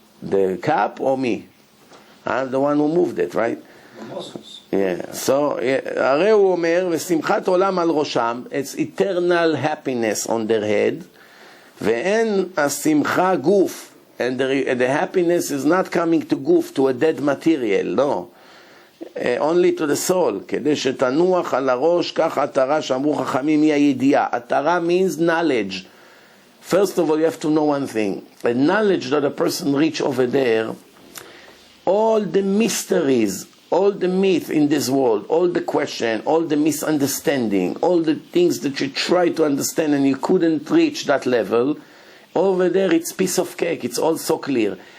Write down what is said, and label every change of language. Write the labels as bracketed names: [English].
[English] The cup or me? I'm the one who moved it, right? Yeah. So, [Hebrew] הרי הוא אומר, ושמחת עולם על ראשם, [English] it's eternal happiness on their head, [Hebrew] ואין השמחה גוף, [English] and the happiness is not coming to guf, to a dead material, no. Only to the soul. [Hebrew] כדי שתנוח על הראש, כך התורה שאמרו חכמים היא הידיעה. [English] התורה means knowledge. First of all, you have to know one thing. The knowledge that a person reach over there, all the mysteries, all the myth in this world, all the question, all the misunderstanding, all the things that you try to understand and you couldn't reach that level, over there it's piece of cake. It's all so clear.